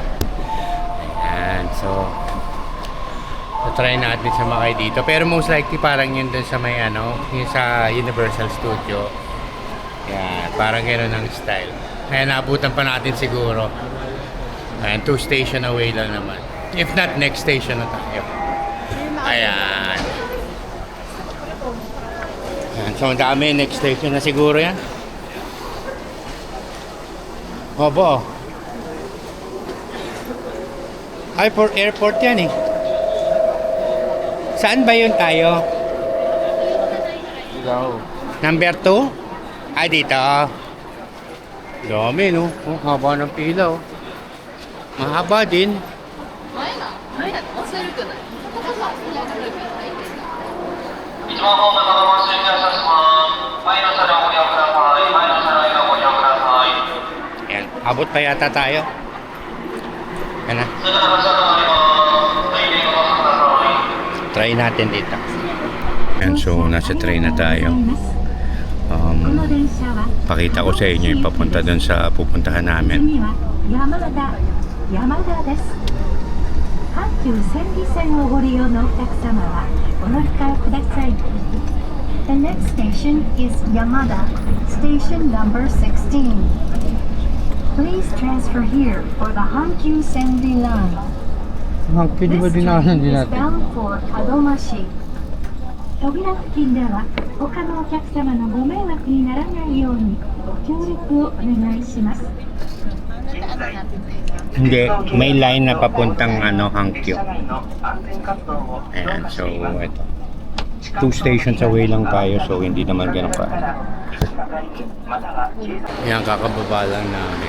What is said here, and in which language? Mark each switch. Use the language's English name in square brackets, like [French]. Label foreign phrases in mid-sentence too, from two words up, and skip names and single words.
[Filipino] Ayan, [English] so try [Filipino] natin sumakay dito. Pero [English] most likely [Filipino] parang yun dun sa may yung sa Universal Studio. Ayan, parang gano'n ang style. Kaya naabutan pa natin siguro. Ayan, [English] 2 station away [Filipino] lang naman. [English] If not, next station [Filipino] na tayo. Ayan. Ayan, so ang dami, [English] next station [Filipino] na siguro yan. Opo. Ay, [English] for airport [Filipino] yan eh. Saan ba yun tayo? Number 2? Ah, dito. Dami, no? Oh, haba ng pila, oh. Mahaba din. [Japanese] 一番ホームのまま進入させます。前の車両ご利用ください。前の車両へご利用ください。 [Filipino] Ayan, abot pa yata tayo. Yan na. [Japanese] すぐの発車となります。ついでご乗車ください。 [Filipino] Try natin dito. Ayan, so nasa train na tayo. Pakita ko sa inyo yung papunta dun sa pupuntahan namin. [Japanese] 山田です。阪急千里線をご利用のお客様はお乗り換えください。 [English] The next station is Yamada, station number 16. Please transfer here for the Hankyu Senri line. This train is bound for Kadomashi. [Japanese] 扉付近では他のお客様のご迷惑にならないようにご協力をお願いします。 [Filipino] Hindi, may line na papuntang Hankyu. Ayan, so ito. [English] 2 stations away [Filipino] lang tayo, so hindi naman ganun ka. Ayan, kakababa lang namin.